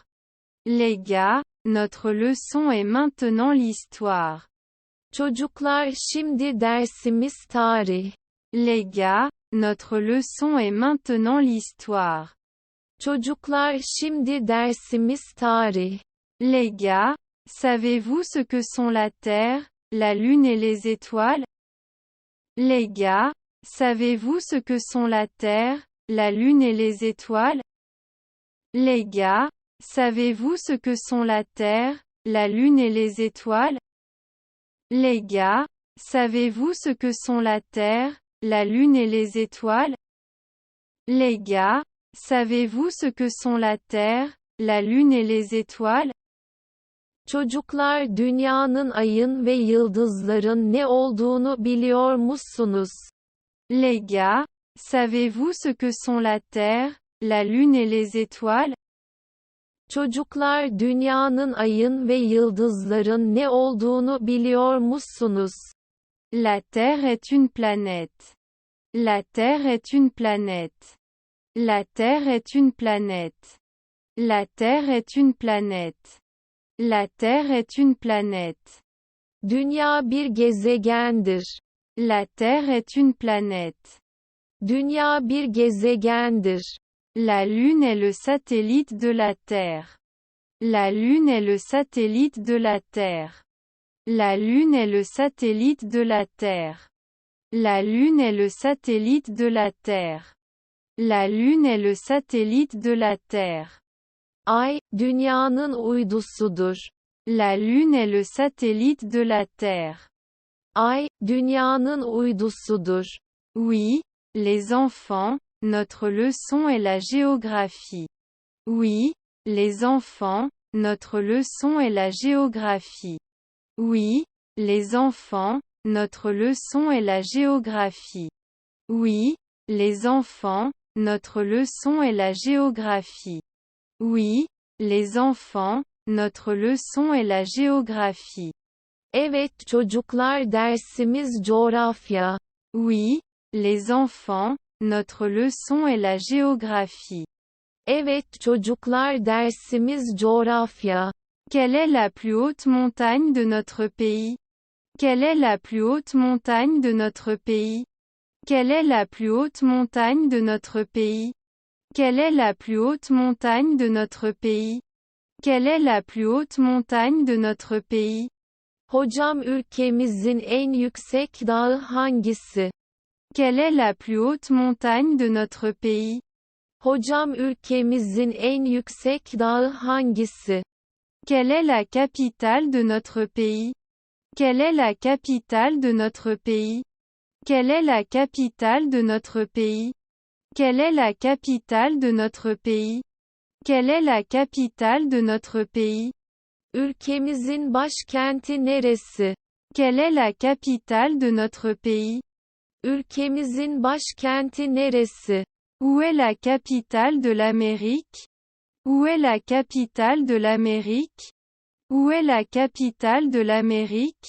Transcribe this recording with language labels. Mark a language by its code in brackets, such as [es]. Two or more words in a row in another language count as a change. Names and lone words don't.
[fr] Les gars, notre leçon est maintenant l'histoire. [tr] Çocuklar şimdi dersimiz tarih. [fr] Les gars, notre leçon est maintenant l'histoire. [tr] Çocuklar şimdi dersimiz tarih. [fr] Les gars, savez-vous ce que sont la Terre, la Lune et les étoiles? Les gars, savez-vous ce que sont la Terre, la Lune et les étoiles? Les gars, savez-vous ce que sont la Terre, la Lune et les étoiles? Les gars, savez-vous ce que sont la Terre, la Lune et les étoiles? Les gars, savez-vous ce que sont la Terre, la Lune et les étoiles? [tr] Çocuklar dünyanın ayın ve yıldızların ne olduğunu biliyor musunuz? [fr] Les gars, savez-vous ce que sont la Terre, la Lune et les étoiles? [tr] Çocuklar dünyanın ayın ve yıldızların ne olduğunu biliyor musunuz? [fr] La Terre est une planète. La Terre est une planète. La Terre est une planète. La Terre est une planète. La Terre est une planète. [tr] Dünya bir gezegendir. [fr] La Terre est une planète. [tr] Dünya bir gezegendir. [fr] La Lune est le satellite de la Terre. La Lune est le satellite de la Terre. La Lune est le satellite de la Terre. La Lune est le satellite de la Terre. La Lune est le satellite de la Terre. [tr] Ay, dünyanın uydusudur. [fr] La Lune est le satellite de la Terre. [tr] Ay, dünyanın uydusudur. [fr] Oui, les enfants, notre leçon est la géographie. Oui, les enfants, notre leçon est la géographie. Oui, les enfants, notre leçon est la géographie. Oui, les enfants, notre leçon est la géographie. Oui, les enfants, notre leçon est la géographie. [tr] Evet çocuklar, dersimiz coğrafya. [fr] Oui, les enfants, notre leçon est la géographie. [tr] Evet çocuklar, dersimiz coğrafya. [fr] Quelle est la plus haute montagne de notre pays? Quelle est la plus haute montagne de notre pays? Quelle est la plus haute montagne de notre pays? Quelle est la plus haute montagne de notre pays? Quelle est la plus haute montagne de notre pays? [tr] Hocam, ülkemizin en yüksek dağı hangisi? [fr] Quelle est la plus haute montagne de notre pays? [tr] Hocam, ülkemizin en yüksek dağı hangisi? [fr] Quelle est la capitale de notre pays? Quelle est la capitale de notre pays? Quelle est la capitale de notre pays? Quelle est la capitale de notre pays? Quelle est la capitale de notre pays? [tr] Ülkemizin başkenti neresi? [fr] Quelle est la capitale de notre pays? [tr] Ülkemizin başkenti neresi? [fr] Où est la capitale de l'Amérique? Où est la capitale de l'Amérique? Où est la capitale de l'Amérique?